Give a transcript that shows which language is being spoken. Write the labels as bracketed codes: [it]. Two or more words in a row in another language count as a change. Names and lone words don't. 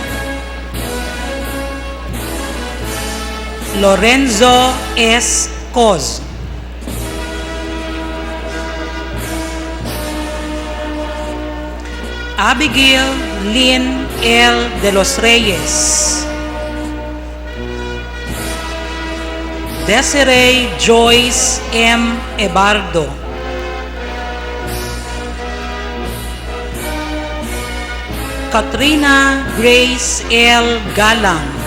[en] Lorenzo S. Coz. Abigail Lynn L. de los Reyes. Desiree Joyce M. Ebardo. Katrina Grace L. Galang.